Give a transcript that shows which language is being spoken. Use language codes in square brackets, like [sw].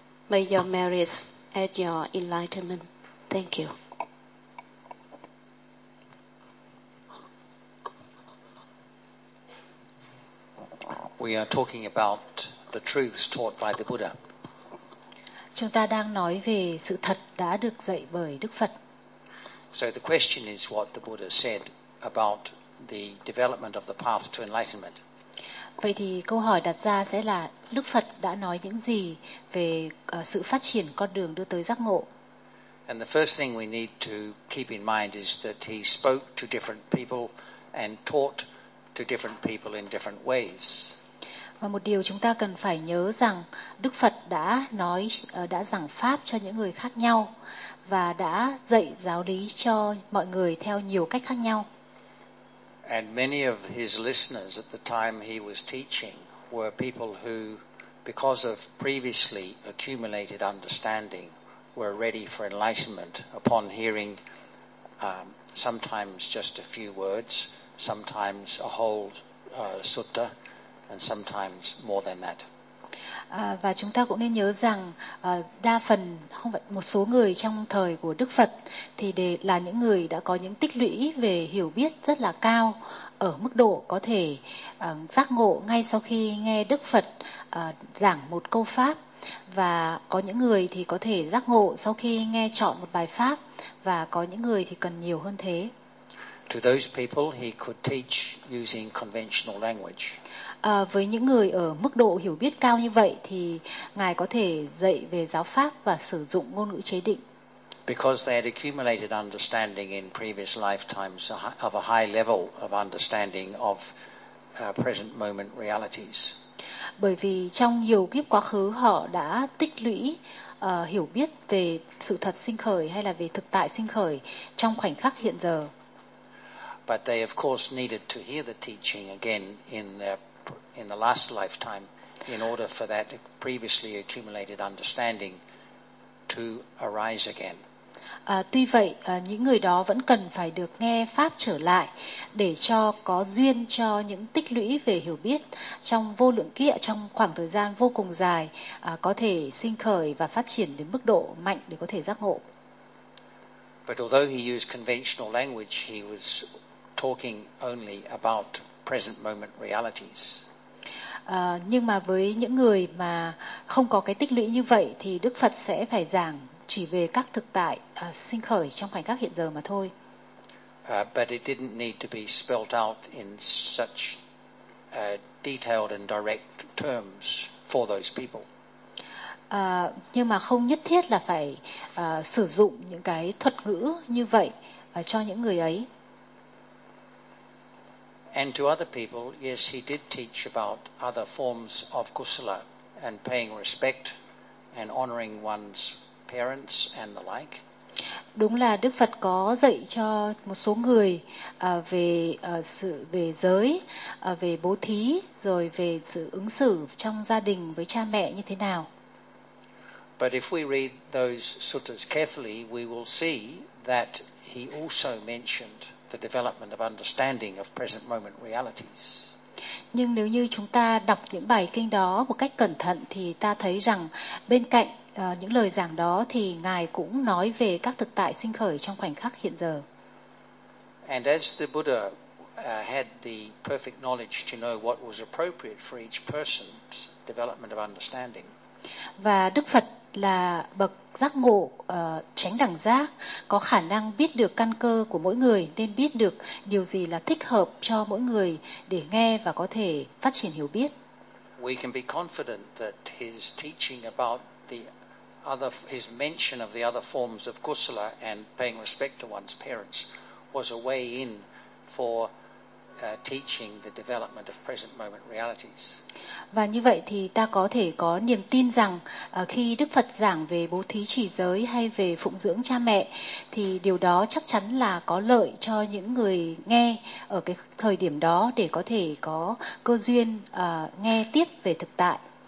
[en] May your merits add your enlightenment. Thank you. We are talking about the truths taught by the Buddha. [vi] Chúng ta đang nói về sự thật đã được dạy bởi Đức Phật. [en] So the question is what the Buddha said about the development of the path to enlightenment. [vi] Vậy thì câu hỏi đặt ra sẽ là Đức Phật đã nói những gì về sự phát triển con đường đưa tới giác ngộ. [en] And the first thing we need to keep in mind is that he spoke to different people and taught to different people in different ways. [vi] Và một điều chúng ta cần phải nhớ rằng Đức Phật đã nói đã giảng pháp cho những người khác nhau và đã dạy giáo lý cho mọi người theo nhiều cách khác nhau. [en] And many of his listeners at the time he was teaching were people who, because of previously accumulated understanding, were ready for enlightenment upon hearing sometimes just a few words, sometimes a whole sutta, and sometimes more than that. [vi] Và chúng ta cũng nên nhớ rằng đa phần, không phải một số người trong thời của Đức Phật thì là những người đã có những tích lũy về hiểu biết rất là cao ở mức độ có thể giác ngộ ngay sau khi nghe Đức Phật giảng một câu pháp, và có những người thì có thể giác ngộ sau khi nghe chọn một bài pháp, và có những người thì cần nhiều hơn thế. [en] To those people, he could teach using conventional language. [vi] Với những người ở mức độ hiểu biết cao như vậy thì ngài có thể dạy về giáo pháp và sử dụng ngôn ngữ chế định. [en] Because they had accumulated understanding in previous lifetimes of a high level of understanding of present moment realities. [vi] Bởi vì trong nhiều kiếp quá khứ họ đã tích lũy hiểu biết về sự thật sinh khởi hay là về thực tại sinh khởi trong khoảnh khắc hiện giờ. [en] But they of course needed to hear the teaching again in the last lifetime in order for that previously accumulated understanding to arise again. [vi] Tuy vậy những người đó vẫn cần phải được nghe pháp trở lại để cho có duyên cho những tích lũy về hiểu biết trong vô lượng kiếp, trong khoảng thời gian vô cùng dài có thể sinh khởi và phát triển đến mức độ mạnh để có thể giác ngộ. [en] But although he used conventional language, he was talking only about present moment realities. [vi] Nhưng mà với những người mà không có cái tích lũy như vậy thì Đức Phật sẽ phải giảng chỉ về các thực tại sinh khởi trong khoảnh khắc hiện giờ mà thôi. [en] But it didn't need to be spelled out in such detailed and direct terms for those people. [vi] Nhưng mà không nhất thiết là phải sử dụng những cái thuật ngữ như vậy cho những người ấy. [en] And to other people, yes, he did teach about other forms of kusala and paying respect and honoring one's parents and the like. [vi] Đúng là Đức Phật có dạy cho một số người về sự về giới, về bố thí, rồi về sự ứng xử trong gia đình với cha mẹ như thế nào. [en] But if we read those suttas carefully, we will see that he also mentioned the development of understanding of present moment realities. [vi] Nhưng nếu như chúng ta đọc những bài kinh đó một cách cẩn thận thì ta thấy rằng bên cạnh những lời giảng đó thì ngài cũng nói về các thực tại sinh khởi trong khoảnh khắc hiện giờ. [en] And as the Buddha had the perfect knowledge to know what was appropriate for each person's development of understanding. [vi] Và Đức Phật là bậc giác ngộ chánh đẳng giác, có khả năng biết được căn cơ của mỗi người nên biết được điều gì là thích hợp cho mỗi người để nghe và có thể phát triển hiểu biết. [en] We can be confident that his teaching about his mention of the other forms of kusala and paying respect to one's parents was a way in for teaching the development of present moment realities. [vi] Và như vậy thì ta có thể có niềm tin rằng khi Đức Phật giảng về bố thí trì giới hay về phụng dưỡng cha mẹ thì điều đó chắc chắn là có lợi cho những người nghe ở cái thời điểm đó để có thể có cơ duyên nghe tiếp về thực tại.